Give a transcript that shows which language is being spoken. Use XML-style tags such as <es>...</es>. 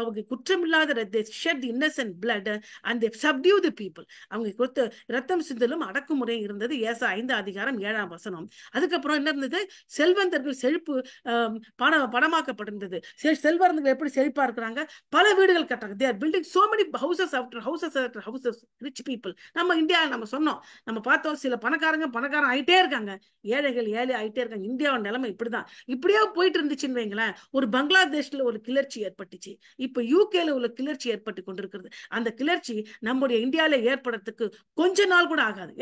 <en>குற்றமில்லாத innocent blood and they subdue the people.</en> <ta>அவங்க கொடுத்த ரத்தம் சிந்தலும் அடக்குமுறை இருந்தது. ஏசாயா 5:7. அதுக்கப்புறம் என்ன இருந்தது? செல்வந்தர்கள் செழிப்பு பணமாக்கப்பட்டிருந்தது. செல்வந்தர்கள் எப்படி செழிப்பா இருக்கிறாங்க? பல வீடுகள் கட்டுறாங்க.</ta> <en>they are building so many houses after houses after houses. rich people.</en> <ta>நம்ம இந்தியா நம்ம சொன்னோம், நம்ம பார்த்தோம், சில பணக்காரன் ஆயிட்டே இருக்காங்க, ஏழைகள் ஏழை ஆயிட்டே இருக்காங்க. இந்தியாவோட நிலைமை இப்படிதான். இப்படியே போயிட்டு இருந்துச்சுன்னு வைங்களேன். ஒரு பங்களாதேஷ்ல ஒரு கிளர்ச்சி ஏற்பட்டுச்சு. இப்ப யூகேல உள்ள கிளர்ச்சி ஏற்பட்டு கொண்டிருக்கிறது. அந்த கிளர்ச்சி நம்முடைய இந்தியாவில ஏற்படுறதுக்கு கொஞ்ச நாள் கூட ஆகாது.</ta>